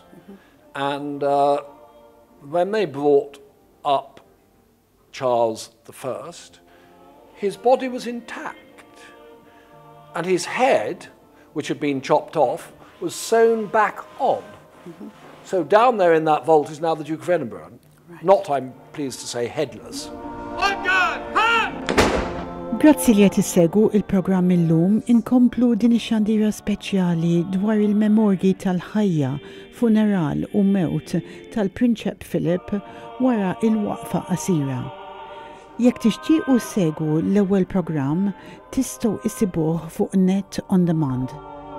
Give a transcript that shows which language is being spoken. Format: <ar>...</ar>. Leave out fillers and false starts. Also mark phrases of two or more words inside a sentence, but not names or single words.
<en>And when they brought up Charles I, his body was intact, and his head, which had been chopped off, was sewn back on. So down there in that vault is now the Duke of Edinburgh. Right. Not, I'm pleased to say, headless.</en> <mt>Grazzi li qed issegwu il-programm illum, inkomplu din ix-xandira speċjali dwar il-memorji tal-ħajja, funeral u mewt tal-Prinċep Philip wara il-waqfa qasira. Jekk tixtiequ segwu l-ewwel programm, tistgħu issibuh fuq Net on Demand.</mt>